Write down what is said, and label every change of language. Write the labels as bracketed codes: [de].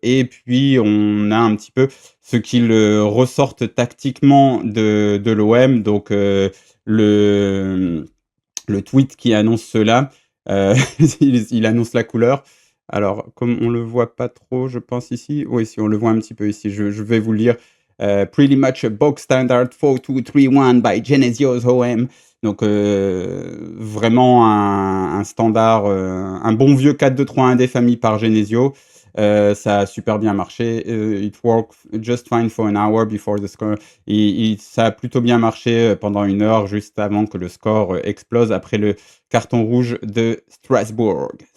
[fr] Et puis, on a un petit peu ce qu'ils ressortent tactiquement de l'OM. Donc, le tweet qui annonce cela, il annonce la couleur. Alors, comme on ne le voit pas trop, je pense ici. Oui, si on le voit un petit peu ici, je vais vous lire. [en] Pretty much a box standard 4-2-3-1 by Genesio's OM. [fr] Donc, vraiment un standard, un bon vieux 4-2-3-1 des familles par Genesio. Ça a super bien marché. [en] It worked just fine for an hour before the score. [fr] Ça a plutôt bien marché pendant une heure, juste avant que le score explose après le carton rouge de Strasbourg.